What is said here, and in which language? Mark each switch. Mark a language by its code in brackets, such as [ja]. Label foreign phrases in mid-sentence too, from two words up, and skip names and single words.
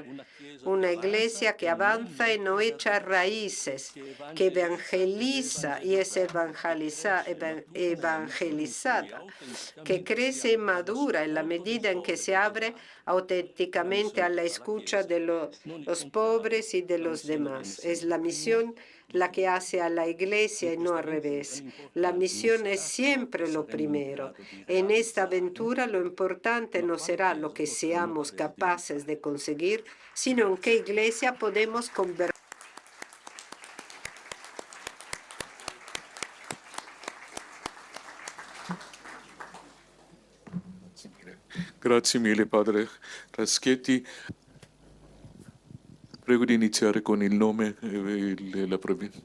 [es] Una iglesia que avanza y no echa raíces, que evangeliza y es evangelizada, que crece y madura en la medida en que se abre auténticamente a la escucha de los pobres y de los demás. Es la misión la que hace a la iglesia y no al revés. La misión es siempre lo primero. En esta aventura lo importante no será lo que seamos capaces de conseguir, sino en qué iglesia podemos convertir. [it] Grazie mille, Padre Raschetti. Prego di iniziare con il nome e la provincia.